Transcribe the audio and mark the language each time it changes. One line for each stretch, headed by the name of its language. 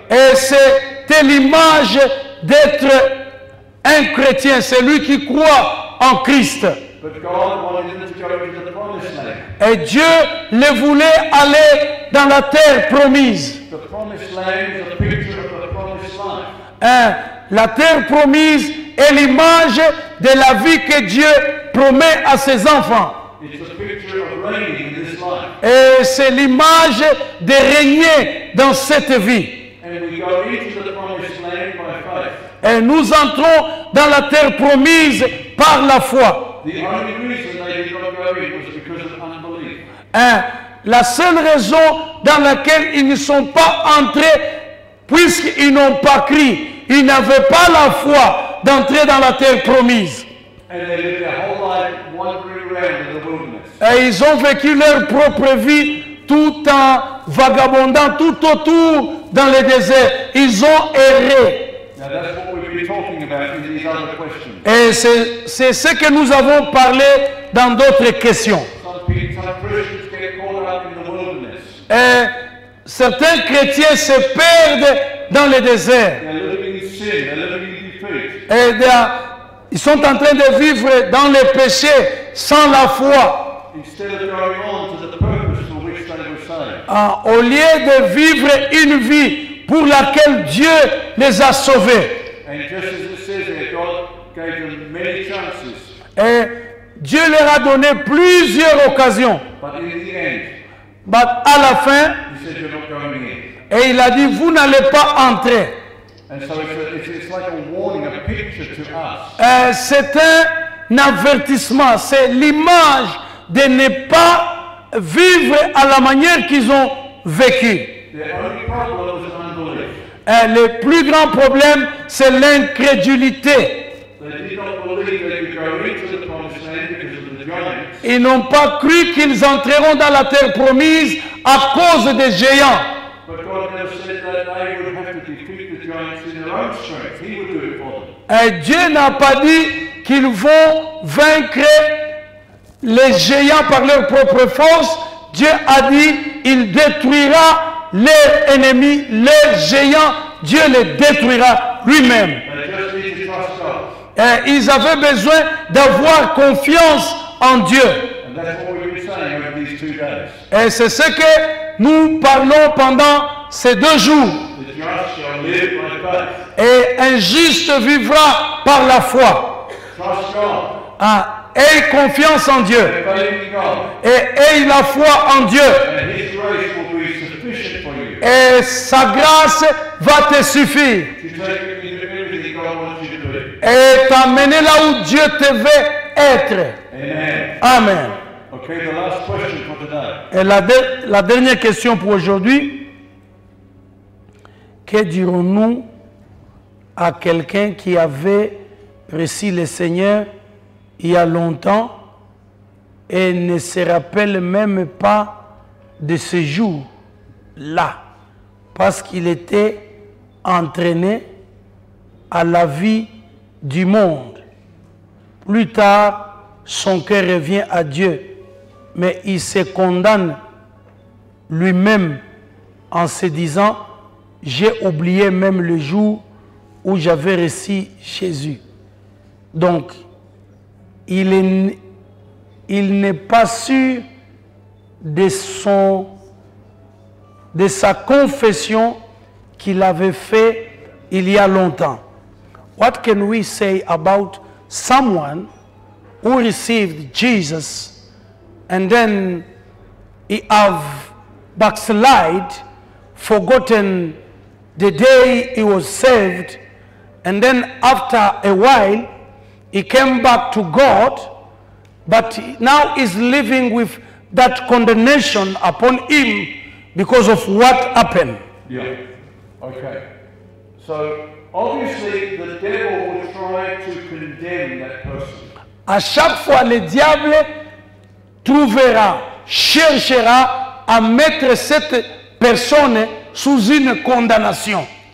French: Et c'était l'image d'être un chrétien, celui qui croit en Christ.
English: But God wanted them to go into the promised land.
French: Et Dieu les voulait aller dans la terre promise.
English: The promised land is a picture of the promised life.
French: La terre promise est l'image de la vie que Dieu promet à ses enfants.
English: It's a picture of reigning in this life.
French: Et c'est l'image de régner dans cette vie.
English: And we go into the promised land by faith.
French: Et nous entrons dans la terre promise par la foi.
English: The only reason they did not go in was because of unbelief.
French: La seule raison dans laquelle ils ne sont pas entrés, puisqu'ils n'ont pas cru, ils n'avaient pas la foi d'entrer dans la terre promise.
English: And they lived their whole life wandering around in the wilderness.
French: Et ils ont vécu leur propre vie tout en vagabondant tout autour dans le désert. Ils ont erré.
English: Now that's what we've been talking about in these other questions.
French: Et c'est ce que nous avons parlé dans d'autres questions.
English: Some Christians get caught up in the wilderness.
French: Et certains chrétiens se perdent dans le désert.
English: They're living in sin, they're living in defeat.
French: Et ils sont en train de vivre dans le péché sans la foi.
English: Instead of going on to the purpose for which they were saved.
French: Au lieu de vivre une vie pour laquelle Dieu les a sauvés.
English: And just as it says there, God gave them many chances.
French: Et Dieu leur a donné plusieurs occasions.
English: But in the end,
French: Mais à la fin,
English: He said, you're not going in.
French: et il a dit, vous n'allez pas entrer.
English: And so it's like a warning, a picture to us.
French: C'est un avertissement, c'est l'image de ne pas vivre à la manière qu'ils ont vécu.
English: The only problem was unbelief.
French: Le plus grand problème, c'est l'incrédulité.
English: They did not believe they could go into the promised land because of the giants.
French: Ils n'ont pas cru qu'ils entreront dans la terre promise à cause des géants.
English: But God never said that they would have to defeat the giants in their own strength. He would do it for them.
French: Dieu n'a pas dit qu'ils vont vaincre les géants par leur propre force. Dieu a dit il détruira leurs ennemis, leurs géants. Dieu les détruira lui-même.
English: They just need to trust God.
French: Ils avaient besoin d'avoir confiance en Dieu.
English: And that's what we've been saying over these 2 days.
French: Et c'est ce que nous parlons pendant ces 2 jours.
English: The just shall live by faith.
French: Et un juste vivra par la foi.
English: Trust God.
French: Aie confiance en Dieu.
English: Faith in God.
French: Et aie la foi en Dieu.
English: And His grace will be sufficient for you.
French: Et sa grâce va te suffire.
English: To take you into everything God wants you to be.
French: Et t'amener là où Dieu te veut être.
English: Amen. Amen. Okay, the last question for today.
French: Et la dernière question pour aujourd'hui. Que dirons-nous à quelqu'un qui avait reçu le Seigneur il y a longtemps et ne se rappelle même pas de ce jour-là parce qu'il était entraîné à la vie du monde. Plus tard, son cœur revient à Dieu, mais il se condamne lui-même en se disant « J'ai oublié même le jour où j'avais reçu Jésus. » Donc, il n'est pas sûr de sa confession qu'il avait fait il y a longtemps.
English: What can we say about someone who received Jesus and then he have backslide, forgotten the day he was saved, and then after a while he came back to God, but now is living with that condemnation upon him because of what happened. Yeah. Okay. So obviously the devil will try to condemn that person.
French: À chaque fois, le diable trouvera, cherchera à mettre cette personne sous une condamnation.